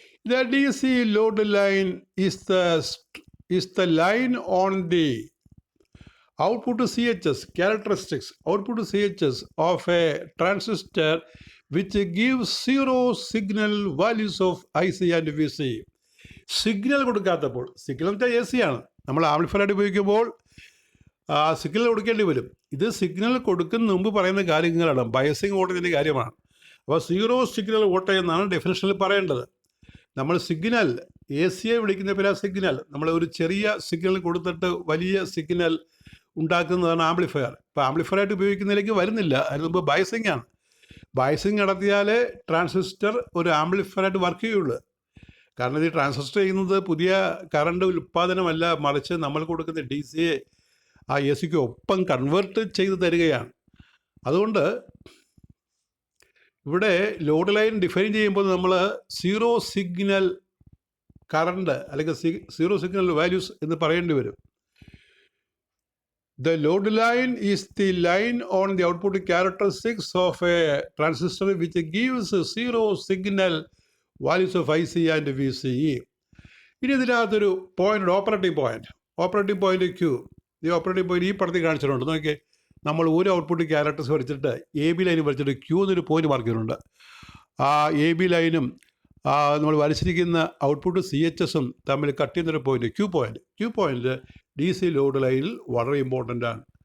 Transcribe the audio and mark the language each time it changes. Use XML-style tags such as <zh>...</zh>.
<en>The DC load line is the line on the output CHS characteristics, output CHS of a transistor which gives 0 signal values of IC and VC.</en> <ml>Signal കൊടുക്കാത്തപ്പോൾ, signal വെച്ചാൽ AC ആണ്, നമ്മൾ amplifier ഉപയോഗിക്കുമ്പോൾ signal കൊടുക്കേണ്ടി വരും. ഇത് signal കൊടുക്കുന്ന മുമ്പ് പറയുന്ന കാര്യങ്ങളാണ്, ബയസിങ് വോൾട്ടേജിൻ്റെ കാര്യമാണ്. അപ്പോൾ 0 സിഗ്നൽ വോൾട്ടേജ് എന്നാണ് ഡെഫിനിഷനിൽ പറയേണ്ടത്. നമ്മൾ സിഗ്നൽ ACയെ വിളിക്കുന്ന പേരാ സിഗ്നൽ. നമ്മൾ ഒരു ചെറിയ സിഗ്നൽ കൊടുത്തിട്ട് വലിയ സിഗ്നൽ ഉണ്ടാക്കുന്നതാണ് ആംപ്ലിഫയർ. ഇപ്പോൾ ആംപ്ലിഫയർ ആയിട്ട് ഉപയോഗിക്കുന്നതിലേക്ക് വരുന്നില്ല, അതിന് മുമ്പ് ബയസിംഗ് ആണ്. ബയസിംഗ് നടത്തിയാലേ ട്രാൻസിസ്റ്റർ ഒരു ആംപ്ലിഫയർ ആയിട്ട് വർക്ക് ചെയ്യുള്ളൂ. കാരണം ഈ ട്രാൻസിസ്റ്റർ ചെയ്യുന്നത് പുതിയ കറണ്ട് ഉൽപ്പാദനമല്ല, മറിച്ച് നമ്മൾ കൊടുക്കുന്ന DCയെ ആ എ സിക്ക് ഒപ്പം കൺവേർട്ട് ചെയ്ത് തരികയാണ്. അതുകൊണ്ട് ഇവിടെ ലോഡ് ലൈൻ ഡിഫൈൻ ചെയ്യുമ്പോൾ നമ്മൾ സീറോ സിഗ്നൽ കറണ്ട് അല്ലെങ്കിൽ സീറോ സിഗ്നൽ വാല്യൂസ് എന്ന് പറയേണ്ടി വരും.</ml> <en>The load line is the line on the output characteristics of a transistor which gives zero signal values of IC and VCE.</en> <ml>ഇനി ഇതിനകത്തൊരു point, operating point Q. ഈ operating point ഈ പടത്തിൽ കാണിച്ചിട്ടുണ്ട്. നോക്കിയേ, നമ്മൾ ഒരു ഔട്ട്പുട്ട് ക്യാരക്ടേഴ്സ് വരച്ചിട്ട് എ ബി ലൈൻ വരച്ചിട്ട് Q എന്നൊരു പോയിന്റ് മാർക്ക് ചെയ്തിട്ടുണ്ട്. ആ എ ബി ലൈനും നമ്മൾ വരച്ചിരിക്കുന്ന ഔട്ട്പുട്ട് CHS തമ്മിൽ കട്ട് ചെയ്യുന്നൊരു point Q point DC load ലൈനിൽ വളരെ ഇമ്പോർട്ടൻ്റ് ആണ്.</ml>